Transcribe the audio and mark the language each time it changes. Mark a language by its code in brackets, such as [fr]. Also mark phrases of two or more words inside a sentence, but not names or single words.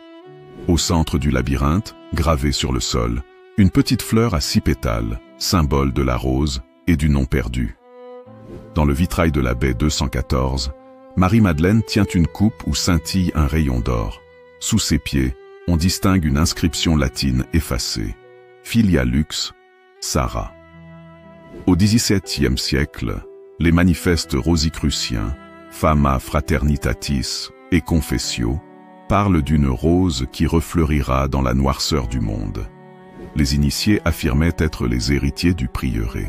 [fr] Au centre du labyrinthe, gravé sur le sol, une petite fleur à 6 pétales, symbole de la rose et du nom perdu. Dans le vitrail de la baie 214, Marie-Madeleine tient une coupe où scintille un rayon d'or. Sous ses pieds, on distingue une inscription latine effacée. [la] Filia Lux, [fr] Sarah. Au XVIIe siècle, les manifestes rosicruciens, Fama Fraternitatis et Confessio, parlent d'une rose qui refleurira dans la noirceur du monde. Les initiés affirmaient être les héritiers du prieuré.